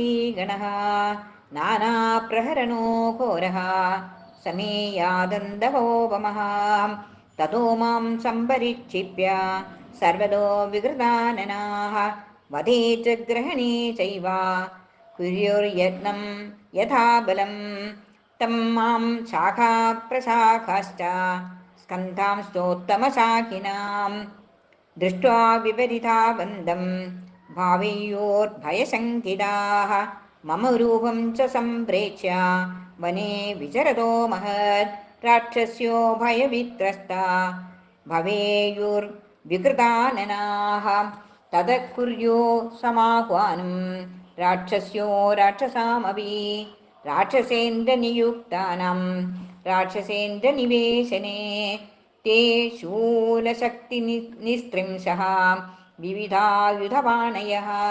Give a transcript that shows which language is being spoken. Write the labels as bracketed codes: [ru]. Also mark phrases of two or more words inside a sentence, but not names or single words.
[sa] ഗണഃ നാനാപ്രഹരണോ ഘോരഃ സമേയാദന്തകോപമഃ തതോ മാം സംപരിക്ഷിപ്യ സർവദോ വികൃതാനനാഃ വധേ ച ഗ്രഹണേ ചൈവ കുര്യുർയത്നം യഥാ ബലം തം മാം ശാഖാപ്രശാഖാശ്ച സ്കന്ധാംശ്ചോത്തമശാഖിനാം ദൃഷ്ട്വാ വിപരിതാ ബന്ധം ഭാവേയോർഭയശങ്കിതാഃ मम रूपं च सम्प्रेक्ष्य वने विचरतो महत् राक्षस्यो भयवित्रस्ता भवेयुर्विकृताननाः ततः कुर्यो समाह्वानं राक्षस्यो राक्षसामपि राक्षसेन्द्रनियुक्तानां राक्षसेन्द्रनिवेशने ते शूलशक्तिनिस्त्रिंशः विविधायुधपाणयः